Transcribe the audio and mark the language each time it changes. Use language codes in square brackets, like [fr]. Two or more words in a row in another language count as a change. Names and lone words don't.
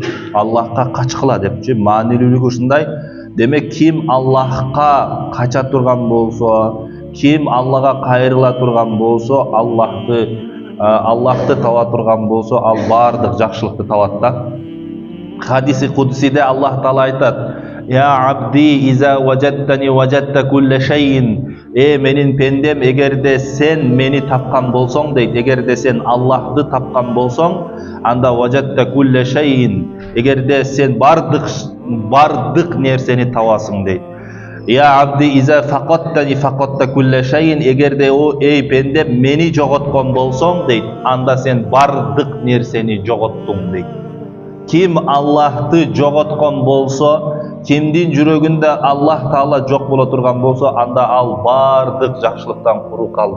[ky] Аллахка качкыла депчи, маанилүүлүгү ушундай. Демек, ким Аллахка кача турган болсо, ким Аллага кайрыла турган болсо, Аллахты таба турган болсо, ал бардык жакшылыкты табат да. Хадиси кудсиде Аллах Таала айтат: [ar] "يا عبدي إذا وجدتني وجدت كل شيء". [ky] Менин пендем, эгерде сен мени тапкан болсоң дейт, эгерде сен Аллахты тапкан болсоң, анда [ar] وجدت كل شيء, [ky] эгерде сен бардык нерсени табасың дейт. [ar] يا عبدي إذا فقدتني فقدت كل شيء, [ky] эгерде пендем мени жоготкон болсоң дейт, анда сен бардык нерсени жоготтуң дейт. Ким Аллахты жоготкон болсо, кимдин жүрөгүндө Аллах Таала жок боло турган болсо, анда ал бардык жакшылыктан куру калды.